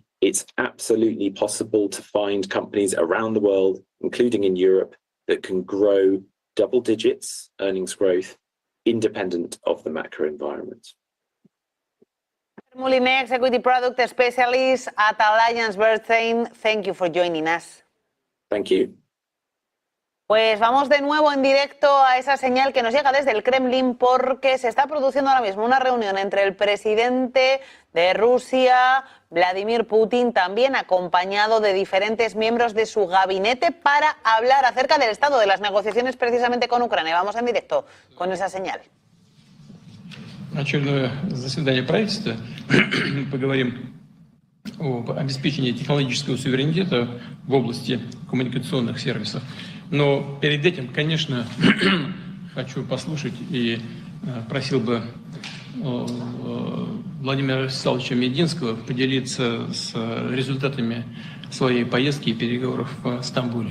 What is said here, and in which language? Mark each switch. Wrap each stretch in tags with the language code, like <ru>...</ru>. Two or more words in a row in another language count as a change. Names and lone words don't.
<en>It's absolutely possible to find companies around the world, including in Europe, that can grow double digits earnings growth independent of the macro environment. Moulinex, Equity Product Specialist at AllianceBernstein, thank you for joining us. Thank you.</en> <es>Pues vamos de nuevo en directo a esa señal que nos llega desde el Kremlin, porque se está produciendo ahora mismo una reunión entre el presidente de Rusia, Vladimir Putin, también acompañado de diferentes miembros de su gabinete, para hablar acerca del estado de las negociaciones precisamente con Ucrania. Vamos en directo con esa señal.</es> <ru>Очередное заседание правительства. Поговорим об обеспечении технологического суверенитета в области коммуникационных сервисов. Но перед этим, конечно, хочу послушать и просил бы Владимира Вячеславовича Мединского поделиться с результатами своей поездки и переговоров в Стамбуле.</ru>